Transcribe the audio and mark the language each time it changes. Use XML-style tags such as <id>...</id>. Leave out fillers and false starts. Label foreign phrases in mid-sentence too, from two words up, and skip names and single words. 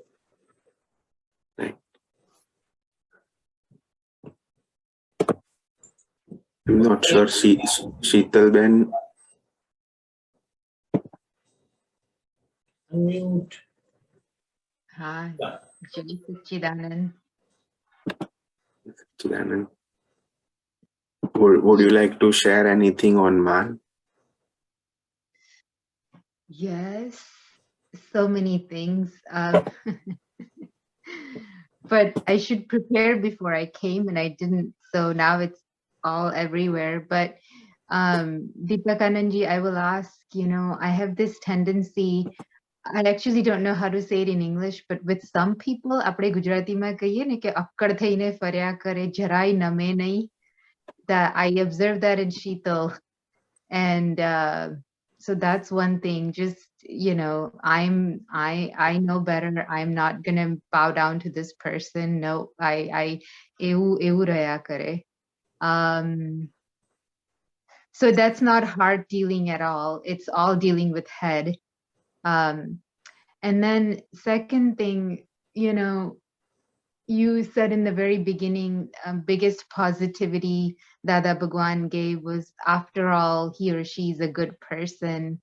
<en>right. I'm not sure. Sheetal Ben. Unmute. Hi, Yeah. Jai Sachidanand. Chidanand, would you like to share anything on Maan? Yes, so many things. But I should prepare before I came and I didn't. So now it's all everywhere. But Deepakanandji, I will ask, I have this tendency, I actually don't know how to say it in English, but with some people,</en> <gu>આપણે ગુજરાતીમાં કહીએ ને કે અક્કડ થઈને ફર્યા કરે, જરાય નમે નહીં.</gu> <en>That I observed that in Sheetal. And so that's one thing. Just I know better. I'm not gonna bow down to this person. No, I</en> <gu>એવું રહ્યા કરે.</gu> <en>So that's not hard dealing at all. It's all dealing with head. And then second thing, you said in the very beginning, biggest positivity Dada Bhagwan gave was, after all, he or she is a good person.</en>